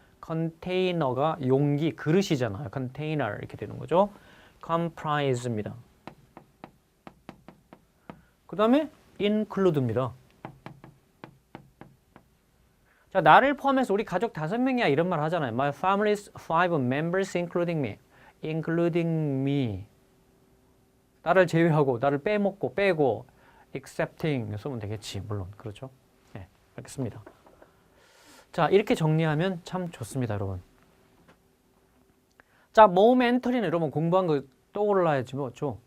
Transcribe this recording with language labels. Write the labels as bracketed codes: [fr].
[ko] 컨테이너가 용기, 그릇이잖아요. 컨테이너 이렇게 되는 거죠. comprise입니다. 그 다음에 include입니다. 자, 나를 포함해서 우리 가족 5명이야 이런 말 하잖아요. [en] My family is 5 members including me. including me. [ko] 나를 제외하고 나를 빼고 excepting 쓰면 되겠지. 물론 그렇죠. 네, 알겠습니다. 자, 이렇게 정리하면 참 좋습니다, 여러분. 자, momentary는 여러분 공부한 거 떠올라야지 뭐죠?